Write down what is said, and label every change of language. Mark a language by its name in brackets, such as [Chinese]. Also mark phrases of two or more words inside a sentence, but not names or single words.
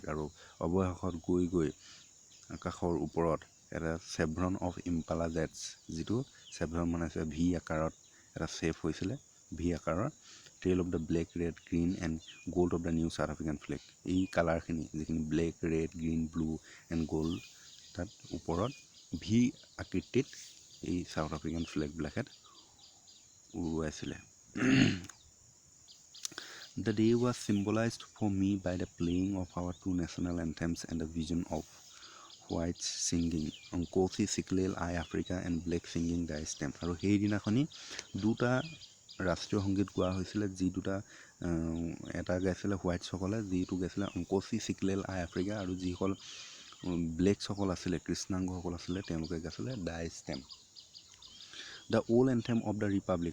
[Assamese] আৰু অৱশেষত গৈ আকাশৰ ওপৰত এটা [English] chevron of Impala jets, [Assamese] যিটো চেভ্ৰন মানে আছে ভি আকাৰত এটা চেভ হৈছিলে, ভি আকাৰৰ, [English] trail of the black, red, green and gold of the new South African flag. [Assamese] এই কালাৰখিনি, যিখিনি [English] black, red, green, blue and gold, [Assamese] তাত ওপৰত ভি আকৃতিত এই চাউথ আফ্ৰিকান ফ্লেগবিলাকত উৰুৱাইছিলে। [English] The day was symbolized for me by the playing of our two national anthems and the vision of whites singing Nkosi Siklel I Africa and black singing the stem. [Assamese] আৰু সেইদিনাখনি দুটা ৰাষ্ট্ৰীয় সংগীত গোৱা হৈছিলে, যি দুটা এটা গাইছিলে হোৱাইটসকলে, যিটো গাইছিলে অংকচি চিকলেল আই আফ্ৰিকা, আৰু যিসকল ব্লেকসকল আছিলে কৃষ্ণাংগসকল আছিলে তেওঁলোকে গাইছিলে [English] the stem, the old anthem of the republic.